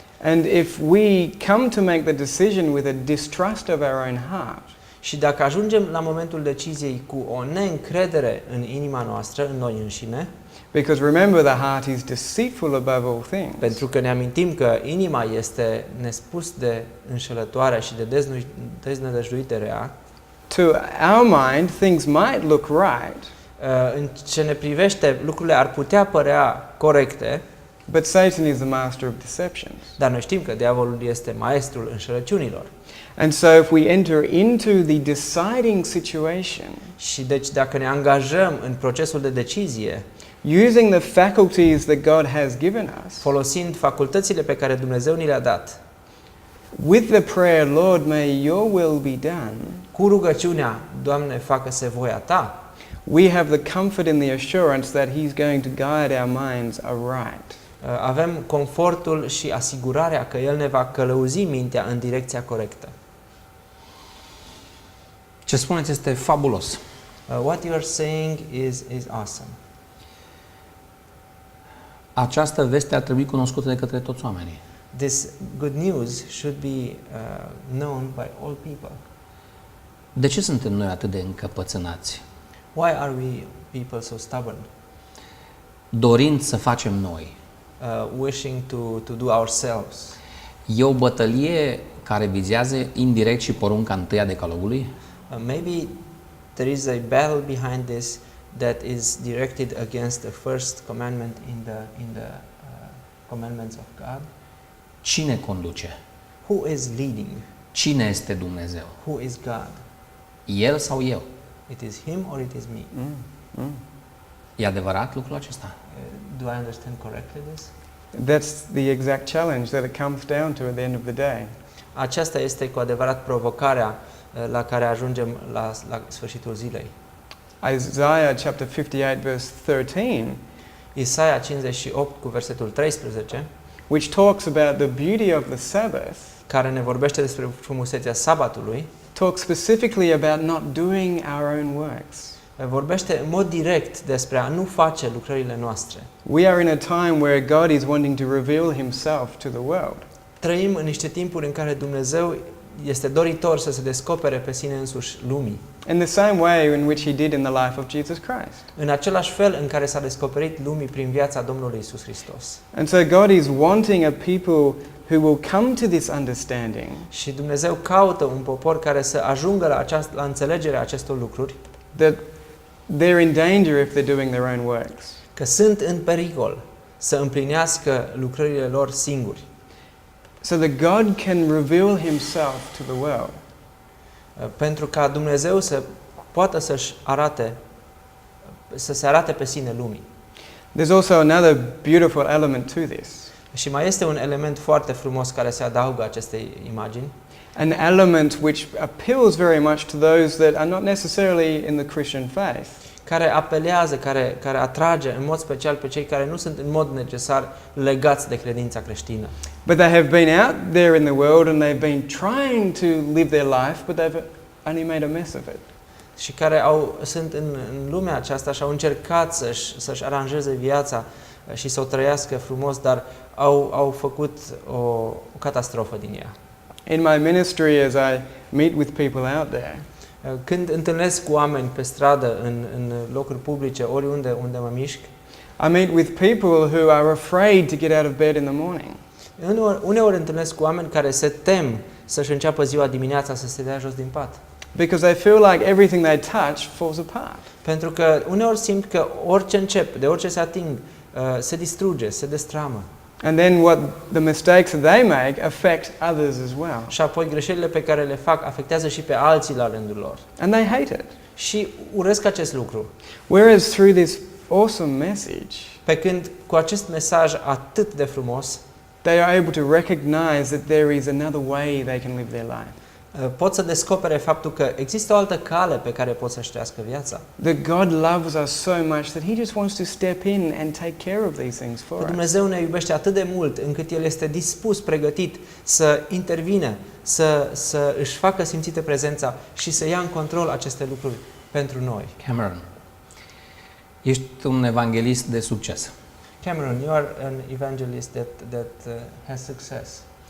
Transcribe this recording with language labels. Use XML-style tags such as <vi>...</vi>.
<en>And if we come to make the decision with a distrust of our own heart,</en> <ro>Și dacă ajungem la momentul deciziei cu o neîncredere în inima noastră, în noi înșine,</ro> <en>because remember the heart is deceitful above all things.</en> <ro>pentru că ne amintim că inima este nespus de înșelătoare și de deznădăjduită rea,</ro> <en>To our mind, things might look right,</en> <ro>în ce ne privește, lucrurile ar putea părea corecte,</ro> <en>but Satan is the master of deceptions.</en> <ro>dar noi știm că diavolul este maestrul înșelăciunilor.</ro> <en>And so if we enter into the deciding situation,</en> <ro>Și deci dacă ne angajăm în procesul de decizie,</ro> <en>using the faculties that God has given us,</en> <ro>folosind facultățile pe care Dumnezeu ni le-a dat,</ro> <en>with the prayer, Lord, may your will be done,</en> <ro>cu rugăciunea, Doamne, facă-se voia Ta,</ro> <en>we have the comfort and the assurance that He's going to guide our minds aright.</en> <ro>avem confortul și asigurarea că El ne va călăuzi mintea în direcția corectă. Ce spuneți este fabulos.</ro> <en>What you are saying is awesome.</en> <ro>Această veste ar trebui cunoscută de către toți oamenii.</ro> <en>This good news should be known by all people.</en> <ro>De ce suntem noi atât de încăpățânați?</ro> <en>Why are we people so stubborn?</en> <ro>Dorind să facem noi.</ro> <en>Wishing to do ourselves.</en> <ro>E o bătălie care vizează indirect și porunca întâia Decalogului?</ro> <en>Maybe there is a battle behind this that is directed against the first commandment in the commandments of God.</en> <ro>Cine conduce?</ro> <en>Who is leading?</en> <ro>Cine este Dumnezeu?</ro> <en>Who is God?</en> <ro>El sau eu?</ro> <en>It is Him or it is me?</en> <ro>E adevărat lucrul acesta?</ro> <en>Do I understand correctly this? That's the exact challenge that it comes down to at the end of the day.</en> <ro>Aceasta este cu adevărat provocarea la care ajungem la sfârșitul zilei.</ro> <en>Isaiah chapter 58 verse 13,</en> <ro>Isaia 58 cu versetul 13,</ro> <en>which talks about the beauty of the Sabbath,</en> <ro>care ne vorbește despre frumusețea sabatului,</ro> <en>talks specifically about not doing our own works.</en> <ro>vorbește în mod direct despre a nu face lucrările noastre.</ro> <en>We are in a time where God is wanting to reveal Himself to the world.</en> <ro>Trăim în niște timpuri în care Dumnezeu este doritor să se descopere pe sine însuși lumii.</ro> <en>In the same way in which He did in the life of Jesus Christ.</en> <ro>În același fel în care s-a descoperit lumii prin viața Domnului Isus Hristos.</ro> <en>And so God is wanting a people who will come to this understanding.</en> <ro>Și Dumnezeu caută un popor care să ajungă la înțelegerea acestor lucruri,</ro> <en>That they're in danger if they're doing their own works.</en> <ro>că sunt în pericol să împlinească lucrările lor singuri.</ro> <en>So that God can reveal Himself to the world.</en> <ro>Pentru ca Dumnezeu să poată să se arate pe sine lumii.</ro> <en>There's also another beautiful element to this.</en> <ro>Și mai este un element foarte frumos care se adaugă acestei imagini.</ro> <en>An element which appeals very much to those that are not necessarily in the Christian faith.</en> <ro>Care apelează, care atrage în mod special pe cei care nu sunt în mod necesar legați de credința creștină.</ro> <en>But they have been out there in the world and they've been trying to live their life, but they've only made a mess of it.</en> <ro>Și care sunt în lumea aceasta și au încercat să-și aranjeze viața și să o trăiască frumos, dar au făcut o catastrofă din ea.</ro> <en>In my ministry, as I meet with people out there,</en> <ro>Când întâlnesc cu oameni pe stradă, în locuri publice, oriunde unde mă mișc,</ro> <en>I meet with people who are afraid to get out of bed in the morning.</en> <ro>uneori întâlnesc cu oameni care se tem să-și înceapă ziua dimineața să se dea jos din pat.</ro> <en>Because they feel like everything they touch falls apart.</en> <ro>Pentru că uneori simt că orice încep, de orice se ating, se distruge, se destramă.</ro> <en>And then what the mistakes that they make affect others as well.</en> <ro>Și apoi greșelile pe care le fac afectează și pe alții la rândul lor.</ro> <en>And they hate it.</en> <ro>Și urăsc acest lucru.</ro> <en>Whereas through this awesome message,</en> <ro>Pe când cu acest mesaj atât de frumos,</ro> <en>they are able to recognize that there is another way they can live their life.</en> <ro>pot să descopere faptul că există o altă cale pe care pot să-și trăiască viața.</ro> <en>That God loves us so much that He just wants to step in and take care of these things for</en> <ro>Că</ro> <en>us.</en> <ro>Dumnezeu ne iubește atât de mult încât El este dispus, pregătit să intervină, să își facă simțită prezența și să ia în control aceste lucruri pentru noi. Cameron, ești un evanghelist de succes.</ro> <en>Cameron, you are an evangelist that has success.</en>